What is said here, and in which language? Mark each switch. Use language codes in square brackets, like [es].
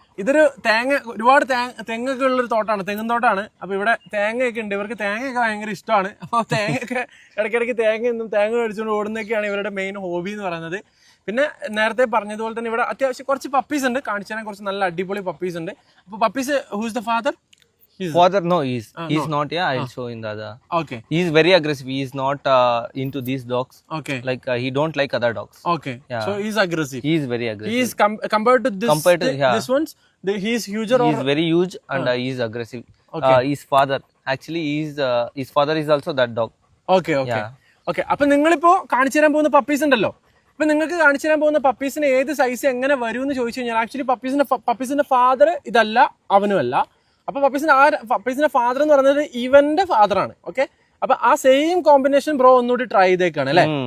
[ml] ഇതൊരു ഒരുപാട് തെങ്ങൊക്കെ ഉള്ളൊരു തോട്ടമാണ്, തെങ്ങും തോട്ടമാണ്. അപ്പോൾ ഇവിടെ തേങ്ങയൊക്കെ ഉണ്ട്. ഇവർക്ക് തേങ്ങയൊക്കെ ഭയങ്കര ഇഷ്ടമാണ്. അപ്പോൾ തേങ്ങയൊക്കെ ഇടയ്ക്കിടയ്ക്ക് തേങ്ങ മേടിച്ചുകൊണ്ട് ഓടുന്നതൊക്കെയാണ് ഇവരുടെ മെയിൻ ഹോബി എന്ന് പറയുന്നത്. പിന്നെ നേരത്തെ പറഞ്ഞതുപോലെ തന്നെ ഇവിടെ അത്യാവശ്യം കുറച്ച് പപ്പീസ് ഉണ്ട്. കാണിച്ചു തരാൻ കുറച്ച് നല്ല അടിപൊളി പപ്പീസ് ഉണ്ട്. അപ്പോൾ [en] Puppies who's the father? Father, no, he's not. Yeah, I'll show in the other. Okay. He's very aggressive. He is not into these dogs. Okay. Like he don't like other dogs. Okay. Yeah. So he's aggressive. He is very aggressive. He is compared to this ones. He is huger. He is very huge and he is aggressive. Okay. His father actually his father is also that dog. Okay. Okay. Okay. [ml] അപ്പോൾ നിങ്ങളിപ്പോൾ കാണിച്ചു തരാൻ പോകുന്ന puppies ഉണ്ടല്ലോ. ഇപ്പൊ നിങ്ങൾക്ക് കാണിച്ചു തരാൻ പോകുന്ന പപ്പീസിന് ഏത് സൈസ് എങ്ങനെ വരും എന്ന് ചോദിച്ചു കഴിഞ്ഞാൽ ആക്ച്വലി പപ്പീസിന്റെ ഫാദർ ഇതല്ല, അവനുമല്ല. അപ്പൊ പപ്പീസിന്റെ ഫാദർ എന്ന് പറയുന്നത് ഇവന്റെ ഫാദറാണ്. ഓക്കെ, അപ്പൊ ആ സെയിം കോമ്പിനേഷൻ ബ്രോ ഒന്നുകൂടി ട്രൈ ചെയ്തേക്കാണ് അല്ലെ?